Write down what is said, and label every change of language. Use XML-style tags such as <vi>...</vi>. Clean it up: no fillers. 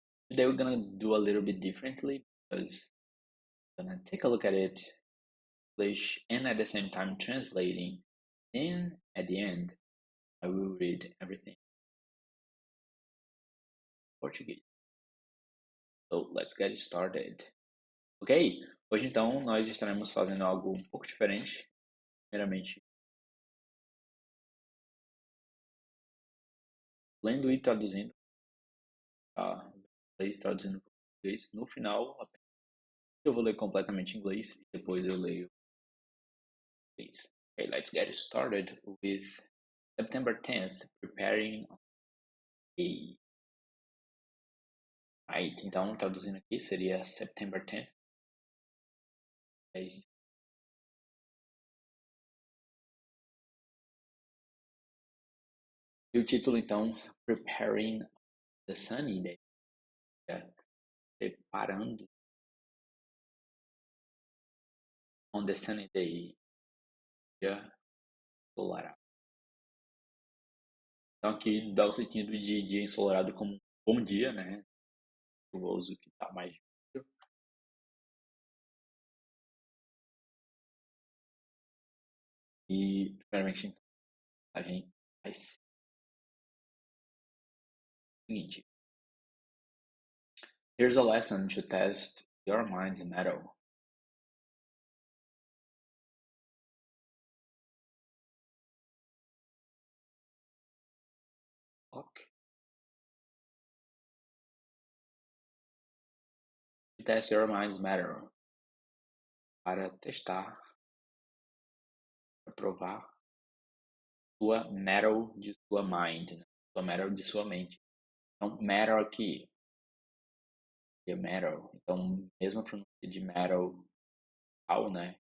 <en>Today we're gonna do a little bit differently because I'm gonna take a look at it English and at the same time translating. And at the end, I will read everything in Portuguese. So let's get started. Ok?</en> <pt>Hoje então nós estaremos fazendo algo um pouco diferente. Primeiramente, lendo e traduzindo, tá? Inglês traduzindo para português. No final, eu vou ler completamente em inglês e depois eu leio em inglês.</pt> <en>Okay, let's get started with September 10th, preparing a...</en> <pt>Right, então, traduzindo aqui, seria September 10th. E o título, então,</pt> <en>Preparing the Sunny Day.</en> <pt>Preparando</pt> <en>on the sunny day.</en> <pt>Dia ensolarado. Então aqui dá o sentido de dia ensolarado como bom dia, né? Chuvoso que tá mais difícil. E primeiramente a gente faz o seguinte.</pt> <en>Here's a lesson to test your mind's mettle. Ok. To test your mind's mettle.</en> <pt>Para testar, para provar sua mettle de sua mind, né? Sua mettle de sua mente. Então, mettle aqui é metal. Então, mesma pronúncia de metal, né?</pt>